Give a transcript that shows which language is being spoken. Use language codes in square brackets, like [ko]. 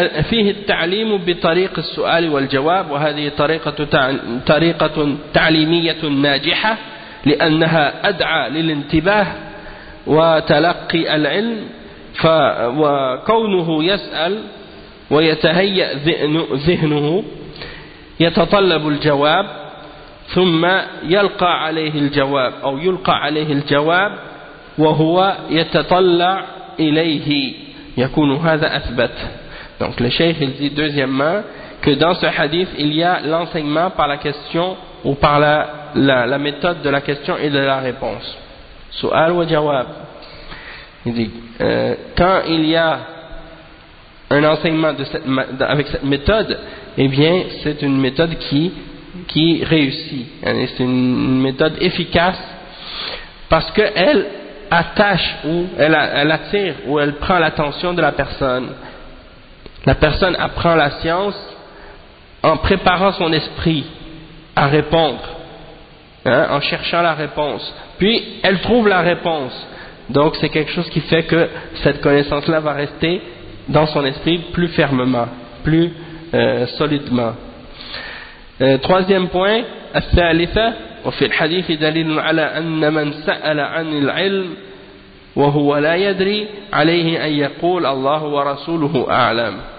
[ar] فيه التعليم بطريق السؤال والجواب وهذه طريقة تعليمية ناجحة لأنها أدعى للانتباه وتلقي العلم وكونه يسأل ويتهيأ ذهنه يتطلب الجواب ثم يلقى عليه الجواب أو يلقى عليه الجواب وهو يتطلع إليه يكون هذا أثبت. [fr] Donc le cheikh il dit deuxièmement que dans ce hadith il y a l'enseignement par la question ou par la méthode de la question et de la réponse. [ar] Su'al wa jawab. [fr] Il dit quand il y a un enseignement avec cette méthode, eh bien c'est une méthode qui réussit. C'est une méthode efficace parce qu'elle attache ou elle attire ou elle prend l'attention de la personne. La personne apprend la science en préparant son esprit à répondre, en cherchant la réponse. Puis, elle trouve la réponse. Donc, c'est quelque chose qui fait que cette connaissance-là va rester dans son esprit plus fermement, plus solidement. Troisième point, [ar] الثالثة, وفي الحديث دليل على أن من سأل عن العلم وهو لا يدري عليه أن يقول الله ورسوله أعلم.